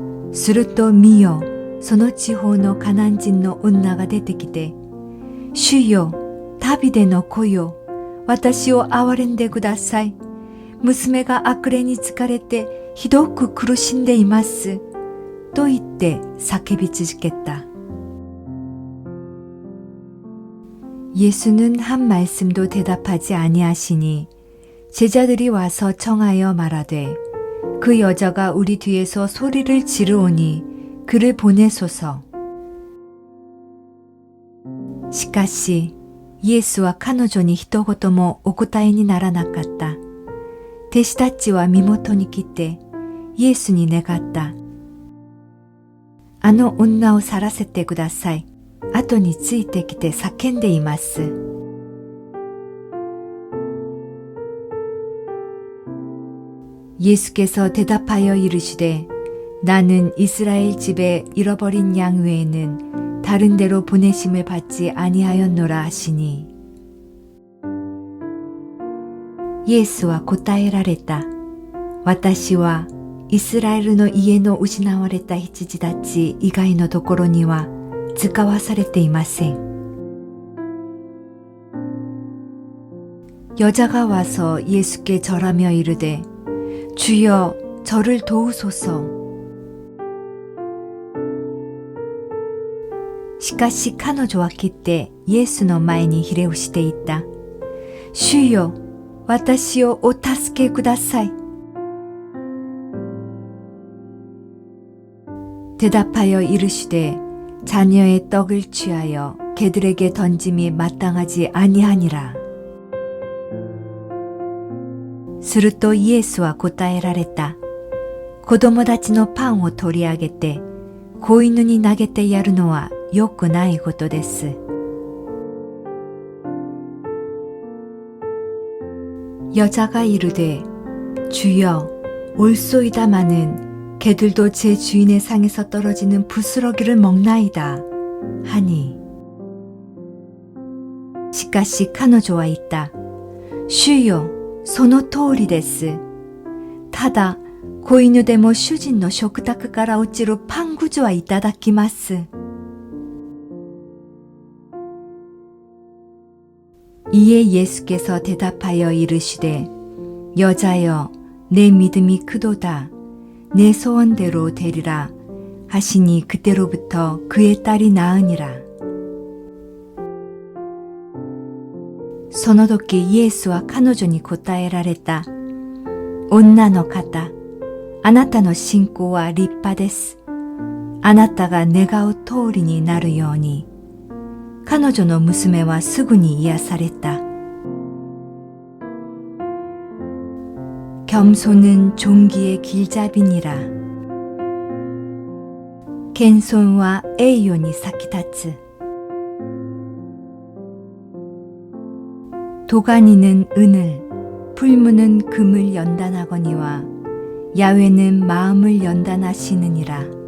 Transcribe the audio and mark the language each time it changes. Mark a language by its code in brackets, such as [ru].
[ja] すると見よその地方のカナン人の女が出てきて主よダビデの子よ私を憐れんでください娘が悪霊に疲れてひどく苦しんでいますと言って叫び続けた。 [ko] 예수는 한 말씀도 대답하지 아니하시니 제자들이 와서 청하여 말하되 그 여자가 우리 뒤에서 소리를 지르오니 그를 보내소서. [ja] しかしイエスは彼女に一言もお答えにならなかった。弟子たちは身元に来てイエスに願った。あの女を去らせてください。後についてきて叫んでいます。 [ko] 예수께서 대답하여 이르시되 나는 이스라엘 집에 잃어버린 양 외에는 다른 데로 보내심을 받지 아니하였노라 하시니 [ja] イエスは答えられた。私はイスラエルの家の失われた羊たち以外のところには使わされていません。 [ko] 여자가 와서 예수께 절하며 이르되 주여 저를 도우소서. [ja] しかし彼女は来てイエスの前にひれ伏していった。主よ私をお助けください。 [ko] 대답하여 이르시되 자녀의 떡을 취하여 개들에게 던짐이 마땅하지 아니하니라. [ja] するとイエスは答えられた。子供たちのパンを取り上げて子犬に投げてやるのは良くないことです。 [ko] 여자가 이르되 주여 올소이다마는 개들도 제 주인의 상에서 떨어지는 부스러기를 먹나이다 하니 [ja] しかし彼女は言った。主よ、その通りです。ただ、子犬でも主人の食卓から落ちるパンくずはいただきます。 [ko] 이에 예수께서 대답하여 이르시되 여자여 내 믿음이 크도다 내 소원대로 되리라 하시니 그때로부터 그의 딸이 나으니라. [ja] その時イエスは彼女に答えられた。女の方、あなたの信仰は立派です。あなたが願う通りになるように。彼女の娘はすぐに癒された。 [ko] 겸손은 종기의 길잡이니라. [ja] 謙遜は栄誉に先立つ。 [ko] 도가니는 은을, 풀무는 금을 연단하거니와 야훼는 마음을 연단하시느니라.